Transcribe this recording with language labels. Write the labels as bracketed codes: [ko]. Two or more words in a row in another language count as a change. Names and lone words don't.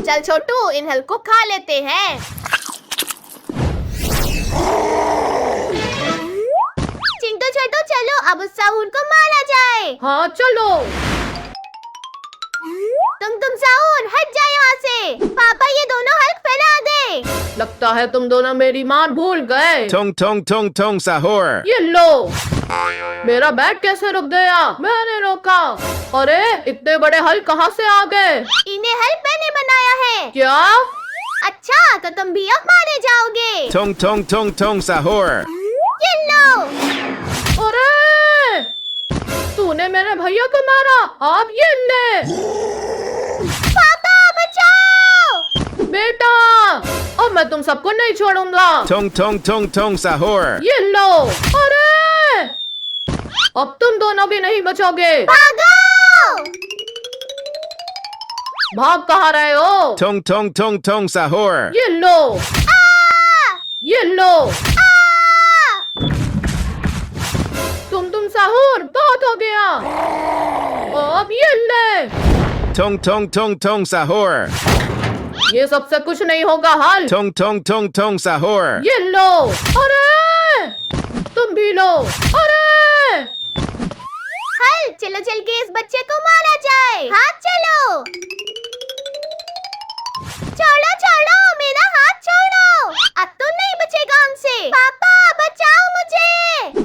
[hi] चल छोटू, इन हल्क को खा लेते हैं। चिंटू छोटू चलो, अब उस साहूर को मारा जाए। हाँ चलो। तुम साहूर हट जाए यहाँ से। पापा, ये दोनों हल्क फैला दे। लगता है तुम दोनों मेरी मान भूल गए। Tong tong tong tong sahur. ये लो। मेरा बैग कैसे रुक गया? मैंने रोका। अरे इतने बड़े हल कहाँ से आ गए? इन्हें हल्क मैंने बनाया है। क्या? अच्छा, तो तुम भी अब मारे जाओगे। Tong tong tong tong sahur. ये लो। अरे तूने मेरे भैया को मारा, अब ये ले। पापा बचाओ। बेटा, अब मैं तुम सबको नहीं छोड़ूंगा। Tong tong tong tong sahur. ये लो। अरे अब तुम दोनों भी नहीं बचोगे। भागो। भाग कहाँ रहे हो? Tong tong tong tong sahur. ये लो। ये लो। तुम साहूर, बहुत हो गया। अब ये ले। Tong tong tong tong sahur. ये सबसे कुछ नहीं होगा हल। Tong tong tong tong sahur. ये लो। अरे तुम भी लो। अरे हल, चलो चल के इस बच्चे को मारा जाए। हाथ चलो। छोड़ो छोड़ो, मेरा हाथ छोड़ो। अब तो नहीं बचेगा हमसे। पापा बचाओ मुझे।